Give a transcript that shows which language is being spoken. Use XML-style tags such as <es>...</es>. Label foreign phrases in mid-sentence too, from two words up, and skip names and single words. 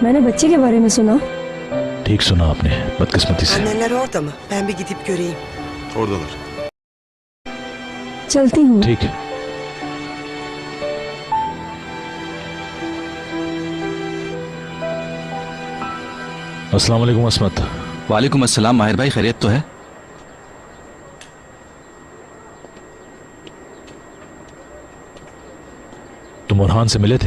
<hi>मैंने बच्चे के बारे में सुना। ठीक सुना आपने, बदकिस्मती से।</hi> <tr>Anneler orada mı? Ben bir gidip göreyim. Oradalar.</tr> <hi>चलती हूँ। ठीक है। अस्सलाम वालेकुम अस्मत। वालेकुम अस्सलाम। माहिर भाई खैरियत तो है? तुम बुरहान से मिले थे?</hi>